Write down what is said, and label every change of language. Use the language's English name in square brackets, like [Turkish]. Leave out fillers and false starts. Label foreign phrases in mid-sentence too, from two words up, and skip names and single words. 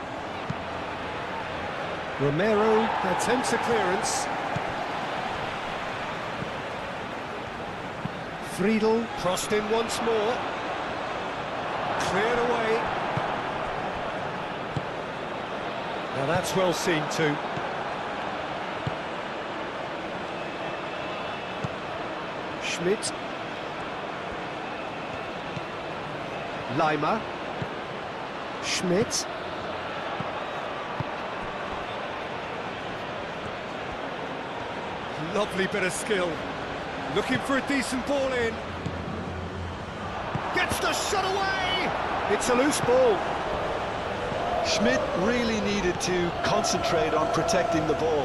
[English] Romero attempts a clearance. Friedel crossed in once more. Cleared away. Now that's well seen too. Schmidt. Lima. Schmidt. Lovely bit of skill. Looking for a decent ball in. Gets the shot away! It's a loose ball. Schmidt really needed to concentrate on protecting the ball.